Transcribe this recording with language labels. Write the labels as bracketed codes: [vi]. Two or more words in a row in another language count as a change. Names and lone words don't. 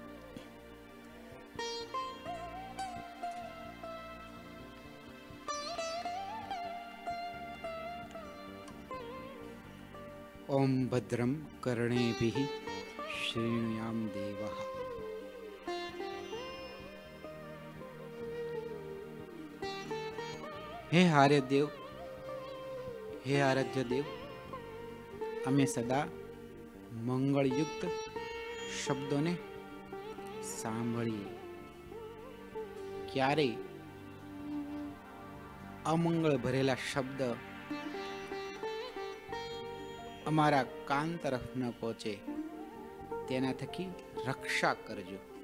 [sa] ओम भद्रम कर्णेभिः श्रेणुयाम देवः। हे आर्य देव, हे आराध्य देव, [gu] અમે સદા મંગળયુક્ત શબ્દોને સાંભળીએ, ક્યારેય અમંગળ ભરેલા શબ્દ અમારા કાન તરફ ન પહોંચે તેના થકી રક્ષા કરજો.